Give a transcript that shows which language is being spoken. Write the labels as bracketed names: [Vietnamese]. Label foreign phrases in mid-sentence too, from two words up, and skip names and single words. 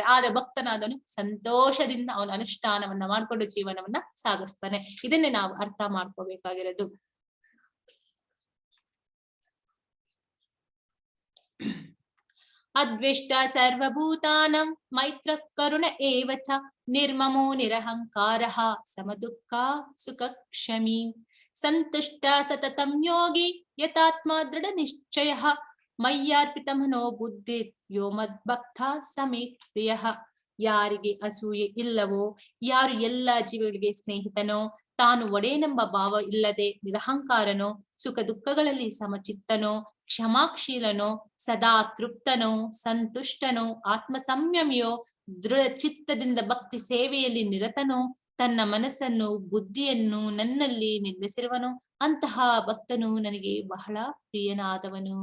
[Kannada] ಆದ್ರೆ ಭಕ್ತನಾದನು ಸಂತೋಷದಿಂದ ಅವನ ಅನುಷ್ಠಾನವನ್ನ ಮಾಡ್ಕೊಂಡು ಜೀವನವನ್ನ ಸಾಗಿಸ್ತಾನೆ. ಇದನ್ನೇ ನಾವು ಅರ್ಥ ಮಾಡ್ಕೋಬೇಕಾಗಿರೋದು. [Sanskrit] ಅದ್ವೇಷ್ಟ ಸರ್ವಭೂತಾನಂ ಮೈತ್ರ ಕರುಣ ಏವ ಚ ನಿರ್ಮಮೋ ನಿರಹಂಕಾರಃ ಸಮದುಃಖ ಸುಖ ಕ್ಷಮಿ ಸಂತುಷ್ಟ ಸತತಂ ಯೋಗಿ ಯತಾತ್ಮ ದೃಢ ನಿಶ್ಚಯಃ ಮಯ್ಯಾರ್ಪಿತ ಮನೋ ಬುದ್ಧಿ ಯೋ ಮದ್ಭಕ್ತ ಸಮೇ ಪ್ರಿಯಃ. [Kannada] ಯಾರಿಗೆ ಅಸೂಯೆ ಇಲ್ಲವೋ, ಯಾರು ಎಲ್ಲ ಜೀವಿಗಳಿಗೆ ಸ್ನೇಹಿತನೋ, ತಾನು ಒಡೆಯನೆಂಬ ಭಾವ ಇಲ್ಲದೆ ನಿರಹಂಕಾರನೋ, ಸುಖ ದುಃಖಗಳಲ್ಲಿ ಸಮಚಿತ್ತನೋ, ಕ್ಷಮಾಶೀಲನೋ, ಸದಾ ತೃಪ್ತನೋ, ಸಂತುಷ್ಟನೋ, ಆತ್ಮ ಸಂಯಮಿಯೋ, ದೃಢ ಚಿತ್ತದಿಂದ ಭಕ್ತಿ ಸೇವೆಯಲ್ಲಿ ನಿರತನೋ, ತನ್ನ ಮನಸ್ಸನ್ನು ಬುದ್ಧಿಯನ್ನು ನನ್ನಲ್ಲಿ ನಿಲ್ಲಿಸಿರುವನು, ಅಂತಹ ಭಕ್ತನು ನನಗೆ ಬಹಳ ಪ್ರಿಯನಾದವನು.